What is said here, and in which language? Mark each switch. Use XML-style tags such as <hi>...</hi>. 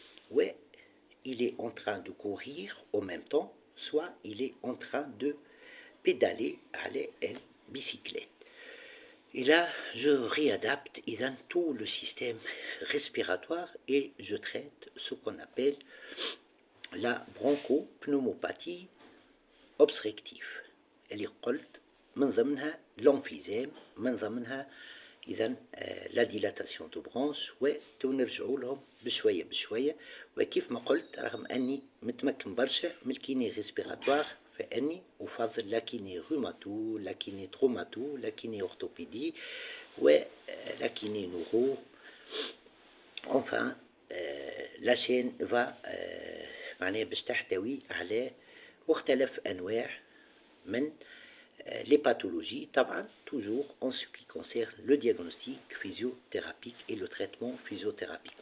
<fr>Ouais, il est en train de courir en même temps, soit il est en train de pédaler à la bicyclette. Et là, je réadapte tout le système respiratoire et je traite ce qu'on appelle la bronchopneumopathie obstructive.</fr> <ar>اللي قلت من ضمنها l'emphysème، من ضمنها إذا</ar> <fr>la dilatation de branche.</fr> <ar>ونرجعوا لهم بشوية بشوية. وكيف ما قلت رغم أني متمكن برشا من الكيني ريسبيراتوار فأني أفضل لا كيني روماتو، لا كيني تروماتو، لا كيني أورثوبيدي ولا كيني نورو.</ar> <fr>Enfin, la chaîne va</fr> <ar>معناها باش تحتوي على مختلف أنواع من</ar> <fr>les pathologies,</fr> <ar>طبعا</ar> <fr>toujours en ce qui concerne le diagnostic physiothérapique et le traitement physiothérapique.</fr>